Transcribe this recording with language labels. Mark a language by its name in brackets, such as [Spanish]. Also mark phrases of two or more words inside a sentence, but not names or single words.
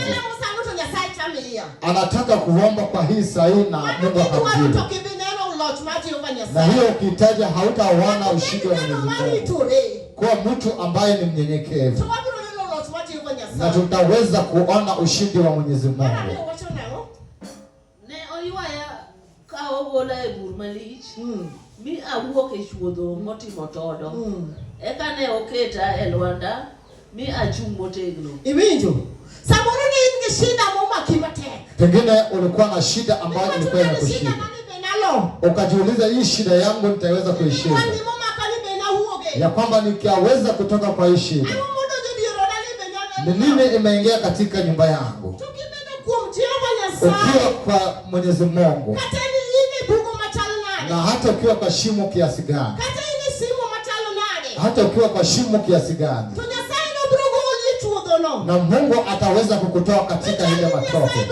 [Swahili] Anataka kuomba kwa hii sahihi na Mungu akamjibu. Na hiyo ukitaja hautaona ushindi wa Mwenyezi Mungu. Kwa mtu ambaye ni mnyenyekevu, na tutaweza kuona ushindi wa Mwenyezi Mungu. [Luo (Kenya and Tanzania)] Mi awuok e chuodho motimo todo. Eka ne oketa e lwanda mi achung' motegno. Iwinjo? Samoro ne in gi shida momaki matek. [Swahili] Pengine ulikuwa na shida ambayo ilikuwa inakushinda. Ukajiuliza, hii shida yangu nitaweza kuishinda? Ya kwamba nikiweza kutoka kwa hii shida, ni nini imeingia katika nyumba yangu? Ukiwa kwa Mwenyezi Mungu, na hata ukiwa kwa shimo kiasi gani, hata ukiwa kwa shimo kiasi gani, na Mungu ataweza kukutoa katika ile matope.